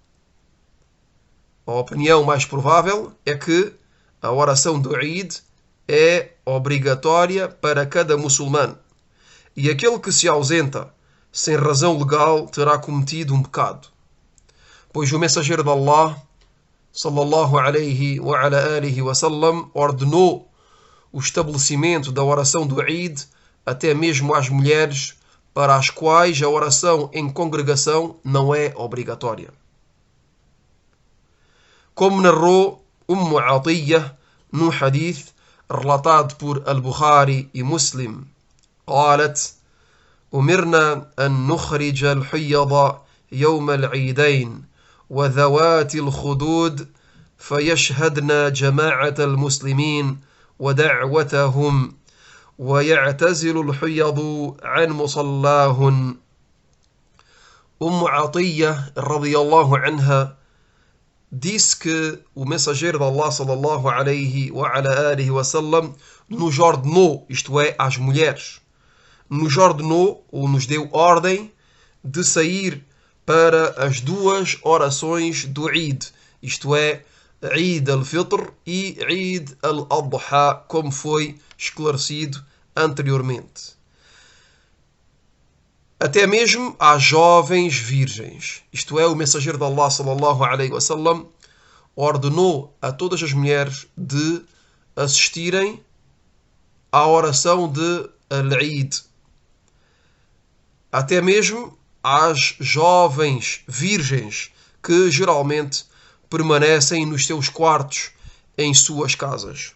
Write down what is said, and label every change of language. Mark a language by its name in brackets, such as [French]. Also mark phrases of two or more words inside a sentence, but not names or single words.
[Portuguese] A opinião mais provável é que a oração do Eid é obrigatória para cada muçulmano. E aquele que se ausenta sem razão legal terá cometido um pecado. Pois o mensageiro de Allah, [Arabic] صلى الله عليه وعلى آله وسلم, [Portuguese] ordenou o estabelecimento da oração do Eid até mesmo às mulheres, para as quais a oração em congregação não é obrigatória. Como narrou Atiyah num hadith relatado por Al-Bukhari e Muslim, [Arabic] قالت: أمرنا أن نخرج الحيض يوم العيدين وذوات الخدود فيشهدن جماعة المسلمين ودعوتهم ويعتزل الحيض عن مصلاهن. عطية رضي الله عنها [Portuguese] disse que o mensageiro de Allah, [Arabic] صلى الله عليه وعلى آله وسلم, [Portuguese] nos ordenou, isto é, às mulheres, nos ordenou ou nos deu ordem de sair para as duas orações do Eid, isto é, Eid al-Fitr e Eid al-Adha, como foi esclarecido anteriormente. Até mesmo às jovens virgens. Isto é, o mensageiro de Allah, [Arabic] صلى الله عليه وسلم, [Portuguese] ordenou a todas as mulheres de assistirem à oração de Al-Eid. Até mesmo às jovens virgens que geralmente permanecem nos seus quartos em suas casas.